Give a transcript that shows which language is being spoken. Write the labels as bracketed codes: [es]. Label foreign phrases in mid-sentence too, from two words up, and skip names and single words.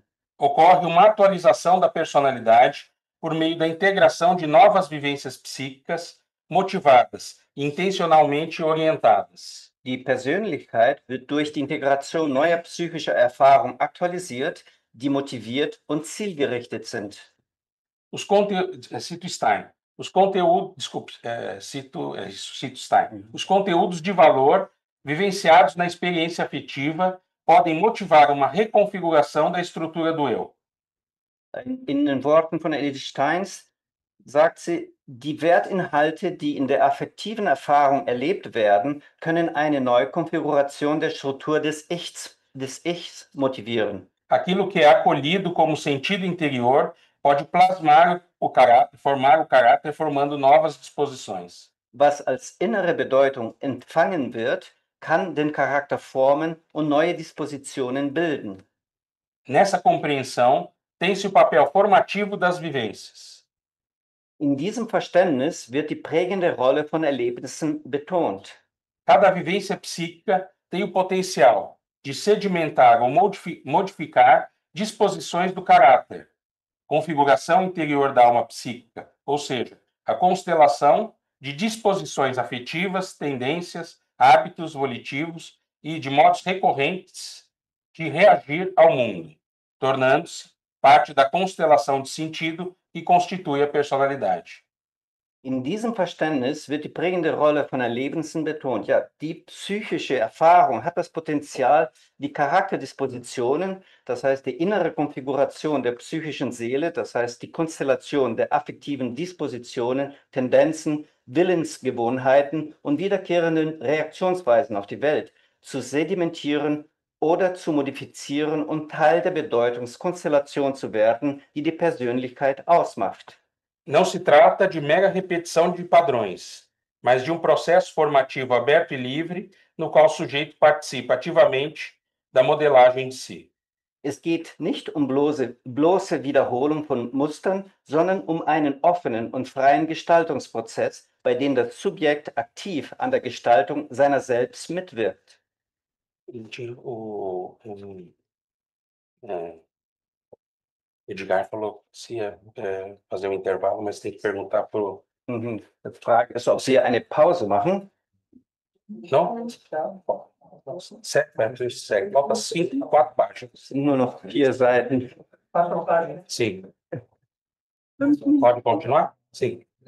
[pt] Ocorre uma atualização da personalidade por meio da integração de novas vivências psíquicas motivadas e intencionalmente orientadas. [de] Die Persönlichkeit wird durch die Integration neuer psychischer Erfahrungen aktualisiert, die motiviert und zielgerichtet sind. [pt] Cito Stein. Os conteúdos, desculpe, cito Stein. Os conteúdos de valor vivenciados na experiência afetiva podem motivar uma reconfiguração da estrutura do eu. [de] In den Worten von Edith Steins sagt sie, die Wertinhalte, die in der affektiven Erfahrung erlebt werden, können eine Neukonfiguration der Struktur des Ichs motivieren. [pt] Aquilo que é acolhido como sentido interior pode plasmar o caráter, formar o caráter, formando novas disposições. [de] Was als innere Bedeutung empfangen wird, kann den Charakter formen und neue Dispositionen bilden. [pt] Nessa compreensão, tem-se o papel formativo das vivências. [de] In diesem Verständnis wird die prägende Rolle von Erlebnissen betont. [pt] Cada vivência psíquica tem o potencial de sedimentar ou modificar disposições do caráter, configuração interior da alma psíquica, ou seja, a constelação de disposições afetivas, tendências, hábitos volitivos e de modos recorrentes de reagir ao mundo, tornando-se parte da constelação de sentido que constitui a personalidade. [de] In diesem Verständnis wird die prägende Rolle von Erlebnissen betont. Ja, die psychische Erfahrung hat das Potenzial, die Charakterdispositionen, das heißt die innere Konfiguration der psychischen Seele, das heißt die Konstellation der affektiven Dispositionen, Tendenzen, Willensgewohnheiten und wiederkehrenden Reaktionsweisen auf die Welt zu sedimentieren oder zu modifizieren und Teil der Bedeutungskonstellation zu werden, die die Persönlichkeit ausmacht. [pt] Não se trata de mera repetição de padrões, mas de um processo formativo aberto e livre, no qual o sujeito participa ativamente da modelagem de si. [de] Es geht nicht um bloße Wiederholung von Mustern, sondern um einen offenen und freien Gestaltungsprozess, bei dem das Subjekt aktiv an der Gestaltung seiner selbst mitwirkt. [pt] Edgar falou que se ia fazer um intervalo, mas tem que perguntar para o... [de] Die Frage ist, ob Sie eine Pause machen. [pt] Não? Segue. Falta 4 páginas. [de] Nur noch 4 Seiten. [pt] Sim. Pode continuar? Sim.